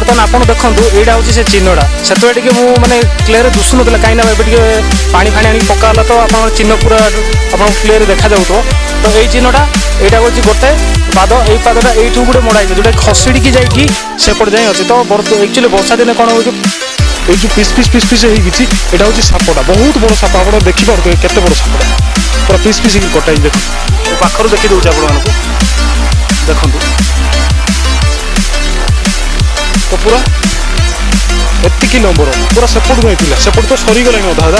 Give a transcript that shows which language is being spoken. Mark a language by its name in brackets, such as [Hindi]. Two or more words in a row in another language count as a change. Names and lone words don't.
[Odia] ଆପଣ ଦେଖନ୍ତୁ ଏଇଟା ହେଉଛି ସେ ଚିହ୍ନଟା। ସେତେବେଳେ ଟିକେ ମୁଁ ମାନେ କ୍ଲିୟର ଦିଶୁନଥିଲା, କାହିଁକିନା ଏବେ ଟିକେ ପାଣି ଫାଣି ଆଣିକି ପକା ହେଲା ତ ଆପଣଙ୍କ ଚିହ୍ନ ପୁରା ଆପଣଙ୍କୁ କ୍ଲିୟର ଦେଖାଯାଉଥିବ। ତ ଏଇ ଚିହ୍ନଟା ଏଇଟା ହେଉଛି ଗୋଟେ ପାଦ, ଏଇ ପାଦଟା ଏଇଠୁ ଗୋଟେ ମୋଡ଼ା ହେଇଛି ଯେଉଁଟା ଖସଡ଼ିକି ଯାଇକି ସେପଟେ ଯାଇ ଅଛି। ତ ଆକ୍ଚୁଆଲି ବର୍ଷା ଦିନେ କ'ଣ ହେଉଛି, ଏଇ ଯେ ପିସ ପିସ ପିସ ପିସ ହେଇଛି এটা ହେଉଛି ସାପଟା, ବହୁତ ବଡ଼ ସାପ। ଆପଣ ଦେଖିପାରୁଥିବେ କେତେ ବଡ଼ ସାପଟା, ପୁରା ପିସ୍ ପିସ୍ ହେଇକି କଟା ହେଇଛି। ଦେଖନ୍ତୁ ମୁଁ ପାଖରୁ ଦେଖି ଦେଉଛି ଆପଣମାନଙ୍କୁ, ଦେଖନ୍ତୁ ତ ପୁରା ଏତିକି ନମ୍ବର, ପୁରା ସେପଟକୁ ହେଇଥିଲା, ସେପଟ ତ ସରିଗଲାଣି ଅଧା ଅଧା।